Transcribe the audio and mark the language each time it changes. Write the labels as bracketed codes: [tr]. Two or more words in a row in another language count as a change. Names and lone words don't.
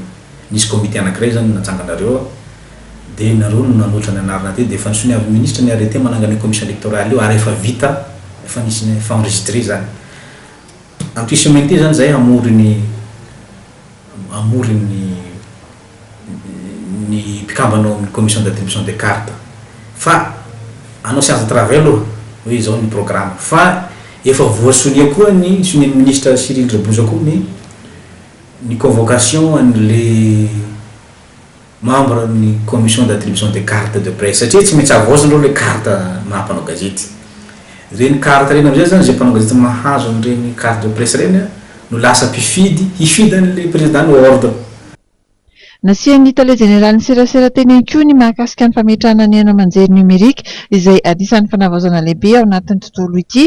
[mg] Nisy comité anankiray zany natsanganareo dia nareo no nanotra ny anarana ty dia efa nisoniavy ministre ny arrêté manangana [fr] commission électorale [mg] io ary efa vita efa nisy efa enregistré zany amin'ity semaine ty zany zay amory ny mpikambanao amin'ny [fr] commission d'attribution des cartes [mg] fa anao [fr] séance de travail [mg] aloha hoe zao ny programme fa efa voasonia koa ny sonian'ny ministre Cyril Rebouza koa ny convocation an' [fr] le membre [mg] ny [fr] commission d'attribution des cartes de presse [mg] satria tsy maintsy avoasan'ireo [fr] le carte [mg] mahampanao gazety reny carte reny am'izay zany zay mpanao gazety mahazo an'ireny [fr] carte de presse [mg] reny no lasa hifidy an' [fr] le président [mg] ny ordre. Nasian'ny tale général ny serasera teny ihany koa ny mahakasika ny fametrahana ny haino aman-jery numerika izay anisan'ny fanavaozana lehibe ao anatin'ny tontolo ity.